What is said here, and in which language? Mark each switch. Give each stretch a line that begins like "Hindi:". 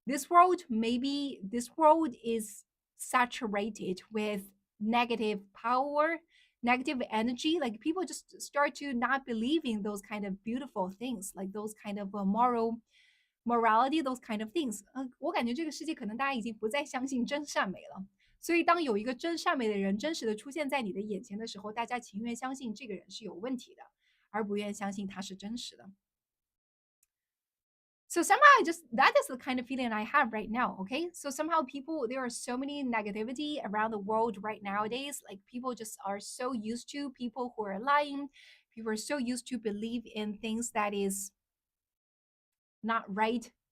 English: This world is saturated with negative power, negative energy. Like, people just start to not believe in those kind of beautiful things, like those kind of morality, those kind of things.
Chinese: 我感觉这个世界可能大家已经不再相信真善美了。所以，当有一个真善美的人真实的出现在你的眼前的时候，大家情愿相信这个人是有问题的，而不愿相信他是真实的。
English: So somehow that is the kind of feeling I have right now. Okay. So somehow there are so many negativity around the world right nowadays. Like, people just are so used to people who are lying. People are so used to believe in things that is not right.